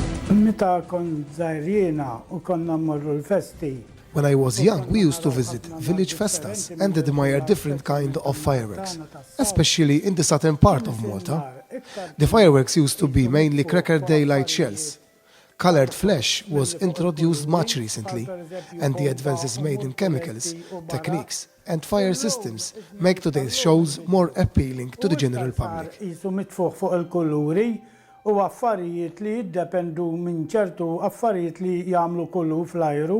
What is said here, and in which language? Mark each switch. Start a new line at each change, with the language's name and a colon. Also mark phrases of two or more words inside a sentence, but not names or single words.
Maltese: Meta kont żgħirina u konna mmorru l-festi.
English: When I was young, we used to visit village festas and admire different kind of fireworks, especially in the southern part of Malta. The fireworks used to be mainly cracker daylight shells. Colored flash was introduced much recently, and the advances made in chemicals, techniques, and fire systems make today's shows more appealing to the general public.
Maltese: Jisu mitfuħ fuq il-kuluri u affarijiet li jiddependu minn ċertu affarijiet li jagħmlu kullu fl-ajru.